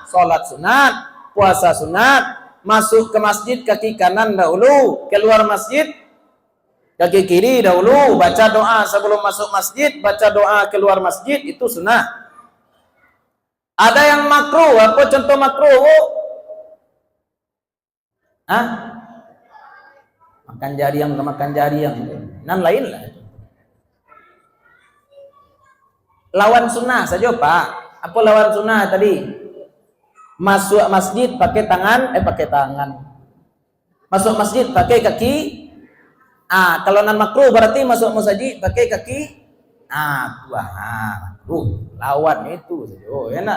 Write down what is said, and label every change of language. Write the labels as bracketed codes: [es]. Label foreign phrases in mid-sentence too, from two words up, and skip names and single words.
[id] Salat sunat, puasa sunat, masuk ke masjid kaki kanan dahulu, keluar masjid kaki kiri dahulu, baca doa sebelum masuk masjid, baca doa keluar masjid, itu sunnah. Ada yang makruh. Apa contoh makruh? [min] Makan jariang ke makan jariang, nan lain lah. [id] Lawan sunnah saja Pak. Apa lawan sunnah tadi? Masuk masjid pakai tangan. Masuk masjid pakai kaki. Kalau nan makruh berarti masuk masjid pakai kaki. Makruh. Lawan itu saja. Enak.